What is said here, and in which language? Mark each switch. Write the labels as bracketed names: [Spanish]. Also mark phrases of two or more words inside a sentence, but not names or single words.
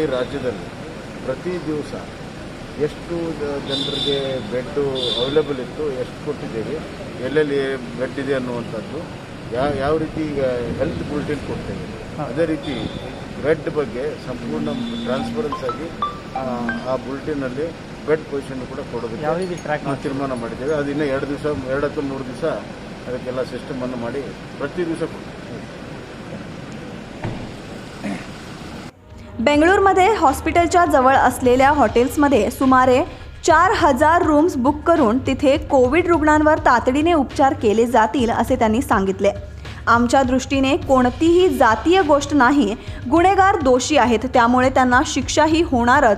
[Kannada] ರಾಜ್ಯದಲ್ಲಿ ಪ್ರತಿ ದಿವಸ ಎಷ್ಟು ಜನರಿಗೆ [English] bed available [Kannada] ಇತ್ತು, ಎಷ್ಟು ಕೊಟ್ಟಿದ್ದೀವಿ, ಎಲ್ಲೆಲ್ಲಿ ಬೆಡ್ ಇದೆ ಅನ್ನುವಂಥದ್ದು ಯಾವ ರೀತಿ ಈಗ [English] health bulletin [Kannada] ಕೊಡ್ತೇವೆ ಅದೇ ರೀತಿ ಬೆಡ್ ಬಗ್ಗೆ ಸಂಪೂರ್ಣ ಟ್ರಾನ್ಸ್ಪರೆನ್ಸ್ ಆಗಿ ಆ ಬುಲೆಟಿನಲ್ಲಿ [English] bed position [Kannada] ಕೂಡ ಕೊಡೋದಕ್ಕೆ ತೀರ್ಮಾನ ಮಾಡಿದ್ದೇವೆ। ಅದು ಇನ್ನೂ 2 ಅಥವಾ 3 ದಿವಸ ಅದಕ್ಕೆಲ್ಲ ಸಿಸ್ಟಮನ್ನು ಮಾಡಿ ಪ್ರತಿ ದಿವಸ ಕೊಡ್ತೀವಿ। [Marathi] बेंगळूरमध्ये हॉस्पिटलच्या जवळ असलेल्या हॉटेल्समध्ये सुमारे 4000 [English] rooms book [Marathi] करून तिथे कोविड रुग्णांवर तातडीने उपचार केले जातील असे त्यांनी सांगितले. आमच्या दृष्टीने कोणतीही जातीय गोष्ट नाही. गुन्हेगार दोषी आहेत, त्यामुळे त्यांना शिक्षाही होणारच.